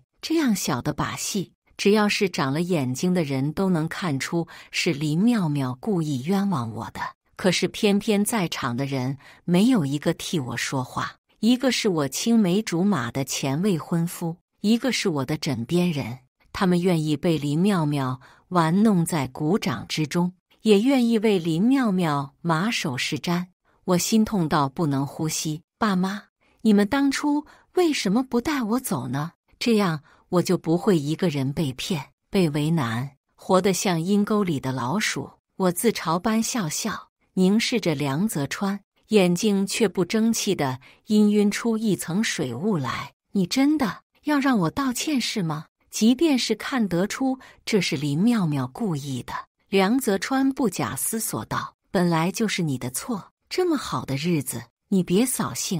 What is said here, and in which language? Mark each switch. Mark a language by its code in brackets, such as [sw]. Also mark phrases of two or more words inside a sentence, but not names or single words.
[zh] 這樣小的把戲，只要是長了眼睛的人都能看出是林妙妙故意冤枉我的。可是偏偏在場的人沒有一個替我說話，一個是我青梅竹馬的前未婚夫，一個是我的枕邊人。他們願意被林妙妙玩弄在股掌之中， 也願意為林妙妙馬首是瞻。我心痛到不能呼吸。爸媽，你們當初為什麼不帶我走呢？這樣我就不會一個人被騙、被為難，活得像陰溝裡的老鼠。我自嘲般笑笑，凝視着梁澤川，眼睛卻不爭氣地氤氲出一層水霧來。你真的要讓我道歉是嗎？即便是看得出這是林妙妙故意的。梁澤川不假思索道：本來就是你的錯，這麼好的日子，你別掃興。